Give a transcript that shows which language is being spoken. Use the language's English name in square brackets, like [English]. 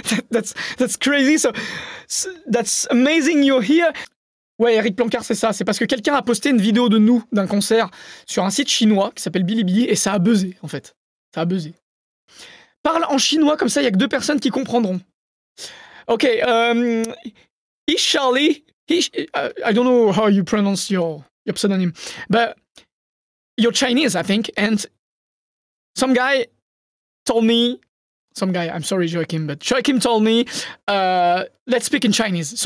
[English] That's crazy. So that's amazing you're here. [French] Ouais, Eric Plancard, c'est ça. C'est parce que quelqu'un a posté une vidéo de nous, d'un concert, sur un site chinois qui s'appelle Bilibili, et ça a buzzé, en fait. Ça a buzzé. Parle en chinois, comme ça, il n'y a que 2 personnes qui comprendront. [English] Ok, Ish Charlie, I don't know how you pronounce your pseudonym, but you're Chinese, I think, and some guy told me, I'm sorry, Joachim, but Joachim told me, let's speak in Chinese.